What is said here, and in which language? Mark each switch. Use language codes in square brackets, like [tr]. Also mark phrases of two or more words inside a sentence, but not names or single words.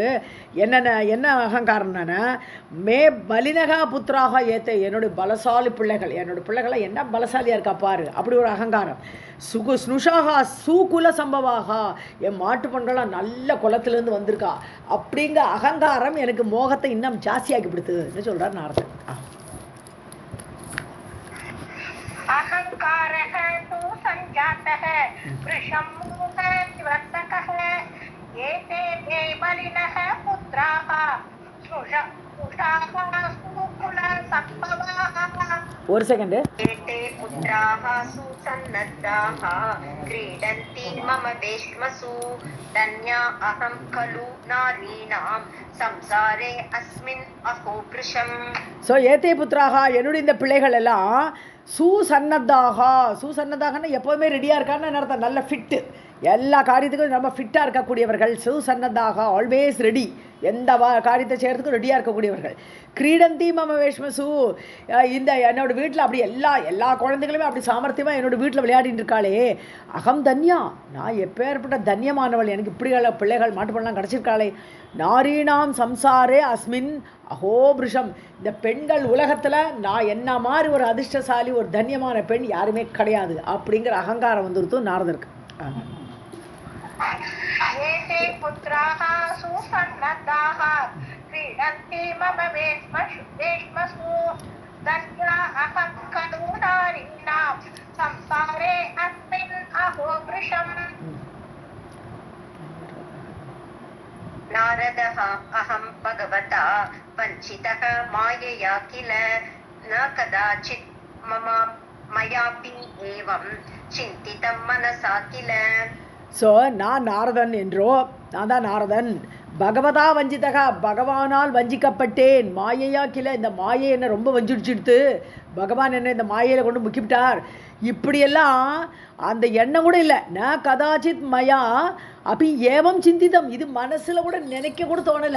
[ta] என்ன அகங்காரம்னா, [sa] मे बलिनः पुत्राः एते, [ta] என்னுடைய பலசாலி பிள்ளைகள், என்னோட பிள்ளைகளை என்ன பலசாலியாக இருக்கா பாரு, அப்படி ஒரு அகங்காரம். [sa] स्नुषाः सूकुल सम्भवाः, [ta] என் மாட்டு பெண்களாம் நல்ல குலத்திலேருந்து வந்திருக்கா, அப்படிங்கிற அகங்காரம் எனக்கு மோகத்தை இன்னும் ஜாஸ்தியாக்கி பிடித்துன்னு சொல்கிறார் நாரதன். [sa] अहंकारः तु सञ्जातः वृषं मोहविवर्धकः एते मे बलिनः पुत्राः स्नुषाः सूकुलसम्भवाः. [ta] ஒரு செகண்டு. [sa] एते पुत्राः सुसन्नद्धाः क्रीडन्ति मम वेश्मसु धन्या अहं खलु नारीणां संसारे अस्मिन् अहो वृषम्. [ta] ஸோ [sa] एते पुत्राः, [ta] என்னுடைய இந்த பிள்ளைகள் எல்லாம் சூசன்னதாகனா எப்போதுமே ரெடியாக இருக்கான்னு அர்த்தம். நல்ல ஃபிட்டு, எல்லா காரியத்துக்கும் ரொம்ப ஃபிட்டாக இருக்கக்கூடியவர்கள். சூசன்னதாக, [en] always ready, [ta] எந்த காரியத்தை செய்கிறதுக்கும் ரெடியாக இருக்கக்கூடியவர்கள். [sa] क्रीडन्ति मम वेश्मसु, [ta] இந்த என்னோட வீட்டில் அப்படி எல்லா குழந்தைகளுமே அப்படி சாமர்த்தியமாக என்னோட வீட்டில் விளையாடிட்டு இருக்காளே. [sa] अहं धन्या, [ta] நான் எப்பேற்பட்ட தன்யமானவள், எனக்கு இப்படி பிள்ளைகள் மாட்டு பண்ணலாம் கிடச்சிருக்காளே. [sa] नारीणां संसारे अस्मिन् अहो वृषम्, [ta] இந்த பெண்கள் உலகத்தில் நான் என்ன மாதிரி ஒரு அதிர்ஷ்டசாலி, ஒரு தன்யமான பெண் யாருமே கிடையாது அப்படிங்கிற அகங்காரம் வந்துருத்து நாரதருக்கு. [sa] एते पुत्राः सुसन्नद्धाः क्रीडन्ति मम वेश्मसु धन्या अहं खलु नारीणां संसारे अस्मिन् अहो वृषम्. नारदः अहं भगवता वञ्चितः मायया किल न कदाचित् मयापि एवं चिन्तितं मनसा किल. [ta] ஸோ நான் நாரதன் என்றோ, நான் தான் நாரதன், [sa] भगवता वञ्चितः, [ta] பகவானால் வஞ்சிக்கப்பட்டேன். [sa] मायया किल, [ta] இந்த மாயை என்னை ரொம்ப வஞ்சிடுச்சுடுத்து, பகவான் என்ன இந்த மாயையில் கொண்டு முக்கிவிட்டார். இப்படியெல்லாம் அந்த எண்ணம் கூட இல்லை. [sa] न कदाचित् मया [ta] அப்படி [sa] एवं चिन्तितम्, [ta] இது மனசில் கூட நினைக்க கூட தோணலை.